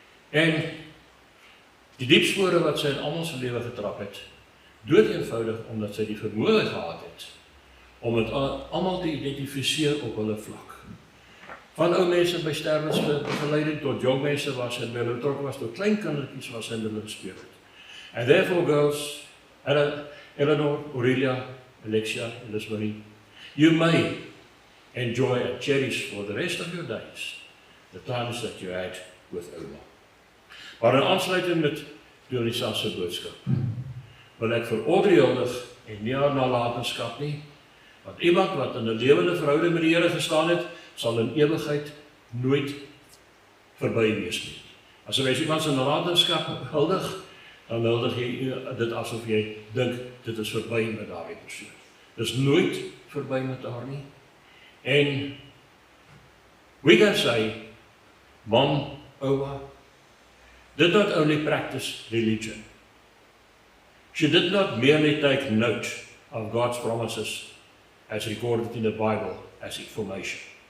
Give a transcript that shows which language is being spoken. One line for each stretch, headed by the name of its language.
Afrikaans: En die diep spore wat sy in almal se lewe getrap het, dood eenvoudig omdat sy die vermoë gehad het om dit almal te identifiseer op hulle vlak. Van ou mense by sterwensbegeleiding tot jong mense waar sy by hulle betrokke was, tot klein kindertjies waar sy in hulle gespeel het.
English: And therefore, girls, Eleanor, Aurelia, Alexia, Elizabeth, you may enjoy and cherish for the rest of your days the times that you had with Oma.
Afrikaans: Maar in aansluiting met Dionisa se boodskap, wil ek vir Audrey huldig en nie haar nalatenskap nie, want iemand wat in 'n lewende verhouding met die Here gestaan het, sal in ewigheid nooit verby wees nie. As jy iemand se nalatenskap huldig, dan huldig jy dit asof jy dink dit is verby met daardie persoon. Dis nooit verby met haar nie.
English: En we can say, Mom, Owa, did not only practice religion. She did not merely take note of God's promises as recorded in the Bible as information.